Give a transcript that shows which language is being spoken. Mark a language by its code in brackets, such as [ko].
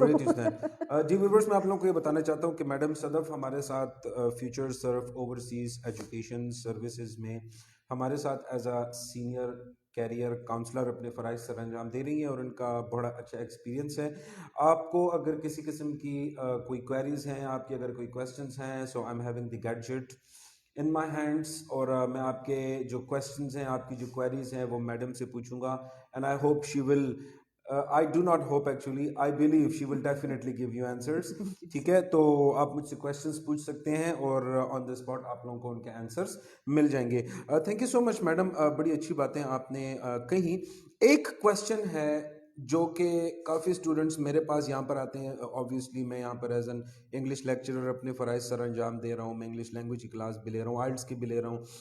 [ur] Great is جی viewers, میں آپ لوگوں کو یہ بتانا چاہتا ہوں کہ میڈم صدف ہمارے ساتھ future Surf overseas education services میں ہمارے ساتھ [en] as a senior career counsellor [ur] اپنے فرائض سر انجام دے رہی ہیں اور ان کا بڑا اچھا ایکسپیرینس ہے. آپ کو اگر کسی قسم کی کوئی کوئریز ہیں، آپ کی اگر کوئی کویسچنس ہیں، [en] so I am having the gadget in my hands, [ur] اور میں آپ کے جو کویسچنز ہیں، آپ کی جو کوئریز ہیں وہ میڈم سے پوچھوں گا. [en] And I hope she will I do not hope actually, I believe she will definitely give you answers. [ur] ٹھیک ہے. تو آپ مجھ سے کویسچنس پوچھ سکتے ہیں اور [en] on the spot [ur] آپ لوگوں کو ان کے آنسرس مل جائیں گے. Thank you so much madam, بڑی اچھی باتیں آپ نے کہیں. ایک کویسچن ہے جو کہ کافی اسٹوڈنٹس میرے پاس یہاں پر آتے ہیں. آبویسلی میں یہاں پر [en] as an English lecturer [ur] اپنے فرائض سر انجام دے رہا ہوں، میں انگلش لینگویج کی کلاس بھی لے رہا ہوں، آئلٹس کی بھی لے رہا ہوں.